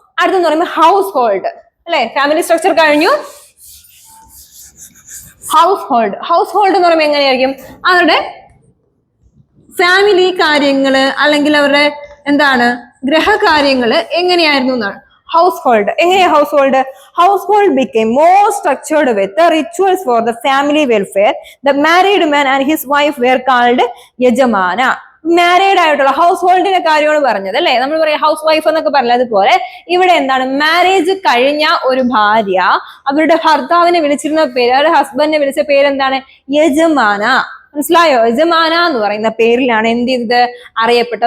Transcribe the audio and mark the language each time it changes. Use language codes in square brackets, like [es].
[ml] അടുത്തെന്ന് പറയുമ്പോൾ house hold അല്ലെ. ഫാമിലി സ്ട്രക്ചർ കഴിഞ്ഞു. ഹൗസ് ഹോൾഡ് എന്ന് പറയുമ്പോൾ എങ്ങനെയായിരിക്കും? അവരുടെ ഫാമിലി കാര്യങ്ങള് അല്ലെങ്കിൽ അവരുടെ എന്താണ് ഗ്രഹകാര്യങ്ങള് എങ്ങനെയായിരുന്നു എന്നാണ് ഹൗസ് ഹോൾഡ്. എങ്ങനെയാ house hold? [en] Household became more structured with the rituals for the family welfare. The married man and his wife were called യജമാന. [ml] Married ആയിട്ടുള്ള ഹൗസ് ഹോൾഡിന്റെ കാര്യമാണ് പറഞ്ഞത് അല്ലെ. നമ്മൾ പറയാം ഹൗസ് വൈഫ് എന്നൊക്കെ പറഞ്ഞതുപോലെ ഇവിടെ എന്താണ്, മാരേജ് കഴിഞ്ഞ ഒരു ഭാര്യ അവരുടെ ഭർത്താവിനെ വിളിച്ചിരുന്ന പേര്, അവരുടെ ഹസ്ബൻഡിനെ വിളിച്ച പേരെന്താണ്? യജമാന. മനസ്സിലായോ? യജമാന എന്ന് പറയുന്ന പേരിലാണ് എന്ത് ചെയ്തത്, അറിയപ്പെട്ടത്.